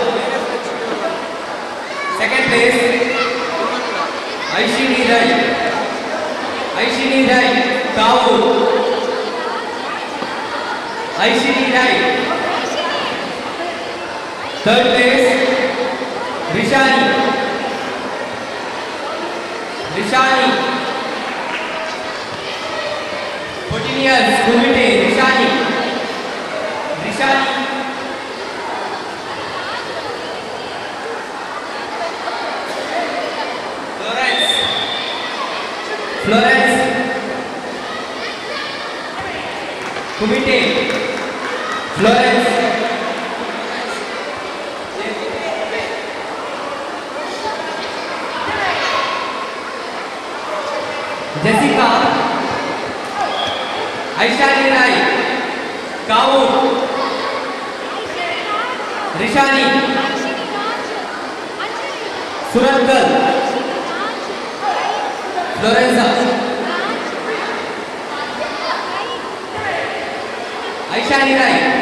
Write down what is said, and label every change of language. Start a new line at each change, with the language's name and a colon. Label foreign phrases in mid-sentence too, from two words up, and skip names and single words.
English: Second place, Aishini Rai. Aishini Rai, Kaur. Aishini Rai. Third place, Rishani. Rishani. 14 years, Kumite, Rishani. Rishani. Florence. Florence. Kumite. Florence. Jessica. Aishani Rai. Kaur. Rishani. Suratkal. Florenza. Aishani Rai.